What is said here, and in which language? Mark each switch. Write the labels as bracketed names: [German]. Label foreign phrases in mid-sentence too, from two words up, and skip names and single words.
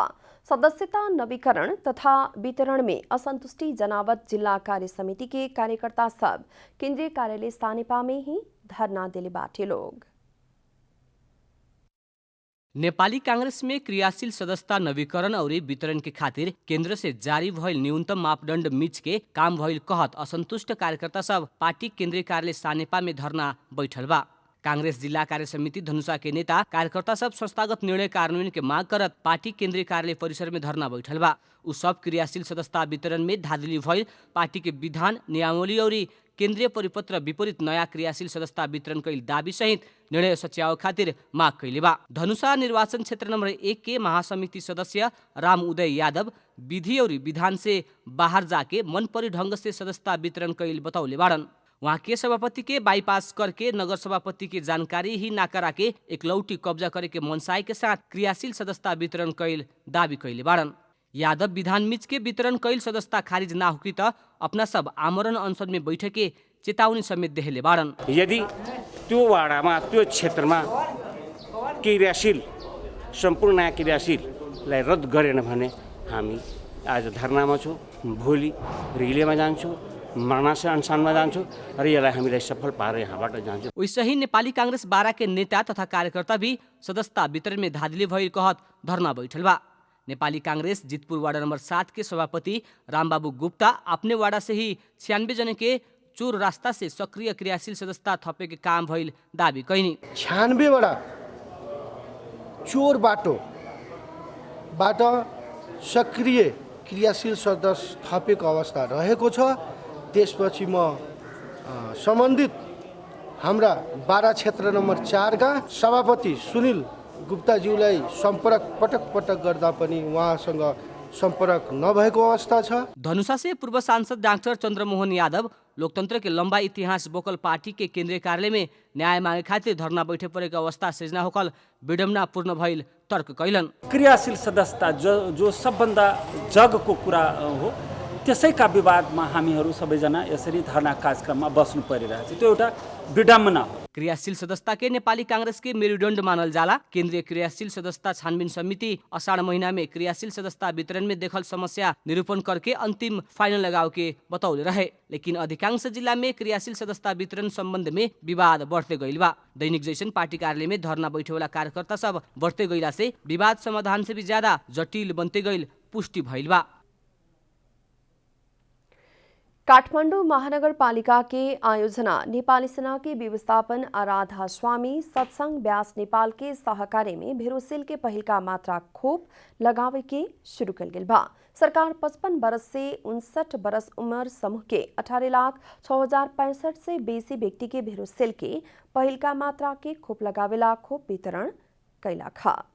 [Bhojpuri] सदस्यता नवीकरण तथा वितरण में असंतुष्टि जनावत जिला कार्य समिति के कार्यकर्ता सब केंद्रीय कार्यालय सानेपा में ही धरना दिले बाटे लोग। नेपाली कांग्रेस में क्रियाशील सदस्यता नवीकरण और वितरण के खातिर केंद्र से जारी भइल न्यूनतम मापदंड मिच के काम भइल कहत असंतुष्ट कार्यकर्ता सब पार्टी केंद्रीय कार्यालय सानेपा में धरना बैठल बा। कांग्रेस जिला कार्य समिति धनुषा के नेता कार्यकर्ता सब संस्थागत निर्णय कार्यान्वयन के मांग करत पार्टी केंद्रीय कार्यालय परिसर में धरना बैठल बा। उ सब क्रियाशील सदस्यता वितरण में धांधली भइल पार्टी के विधान नियमावली और केंद्रीय परिपत्र विपरीत नयाँ क्रियाशील सदस्यता वितरण कैल दाबी सहित निर्णय सच्याओ खातिर माग कैले बा। धनुषा निर्वाचन क्षेत्र नंबर 1 के महासमिति सदस्य राम उदय यादव विधि और विधान से बाहर जाके मन परी ढंग से सदस्यता वितरण कैल बतौले बाड़न। वहाँ के सभापति के बाईपास करके नगर सभापति की जानकारी ही ना करा के एकलौटी कब्जा करे के मनसाय के साथ क्रियाशील सदस्यता वितरण कैल दाबी कैले बाड़न। यादव विधान मिच के वितरण कैल सदस्यता खारिज ना होकी त अपना सब आमरण अनशन में बैठके चेतावनी समेत देहले बाड़न। [Nepali] यदि त्यो वाडामा त्यो क्षेत्रमा क्रियाशील सम्पूर्ण नयाँ क्रियाशीललाई रद्द गरेन भने हामी आज धरनामा छौँ, भोलि रिलेमा जान्छौँ, मर्नासे अनसनमा जान्छौँ र यसलाई हामीले सफल पारेर यहाँबाट जान्छौँ। [Bhojpuri] वैसे ही नेपाली कांग्रेस बारा के नेता तथा कार्यकर्ता भी सदस्यता वितरण में धांधली भइल कहत धरना बैठल बा। नेपाली कांग्रेस जितपुर वार्ड नंबर 7 के सभापति रामबाबू गुप्ता अपने वार्ड से ही 96 जने के चोर रास्ता से सक्रिय क्रियाशील सदस्यता थपे के काम भइल दाबी कैनी। [Nepali] 96 वटा चोर बाटो सक्रिय क्रियाशील सदस्य थपेको अवस्था रहेको छ। त्यसपछि म सम्बन्धित हाम्रा बारा क्षेत्र नम्बर 4 का सभापति सुनिल गुप्ताज्यूलाई सम्पर्क पटक पटक गर्दा पनि उहाँसँग सम्पर्क नभएको अवस्था छ। [Bhojpuri] धनुषा से पूर्व सांसद डाक्टर चन्द्रमोहन यादव लोकतंत्र के लंबा इतिहास बोकल पार्टी के केंद्रीय कार्यालय में न्याय मांगे खातिर धरना बैठे [Nepali] परेको अवस्था सृजना [Bhojpuri] होकल विडम्बनापूर्ण भइल तर्क कैलन। [Nepali] क्रियाशील सदस्यता जो सबभन्दा जगको कुरा हो, त्यसैका विवादमा हामीहरू सबैजना यसरी धरना कार्यक्रममा बस्नु परिरहेछ। त्यो एउटा विडम्बना हो। [Bhojpuri] क्रियाशील सदस्यता के नेपाली कांग्रेस के मेरुदण्ड मानल जाला। केंद्रीय क्रियाशील सदस्यता छानबीन समिति अषाढ़ महीना में क्रियाशील सदस्यता वितरण में देखल समस्या निरूपण करके अंतिम फाइनल लगाव के बतौले रहे, लेकिन अधिकांश जिला में क्रियाशील सदस्यता वितरण संबंध में विवाद बढ़ते गइल बा। दैनिक जैसन पार्टी कार्यालय में धरना बैठे वाला कार्यकर्ता सब बढ़ते गइला से विवाद समाधान से भी ज्यादा जटिल बनते गइल पुष्टि भइल बा। काठमाडौँ महानगरपालिका के आयोजना नेपाली सेना के व्यवस्थापन आराधा स्वामी सत्संग व्यास नेपाल के सहकार्य में भेरोसिल के पहिल का मात्रा खोप लगावे के शुरू कल गेल बा। सरकार 55 बरस से 59 बरस उम्र समूह के 18,06,065 से बेसी व्यक्ति के भेरोसिल के पहिल का मात्रा के खोप लगावेला खोप वितरण कैला खा।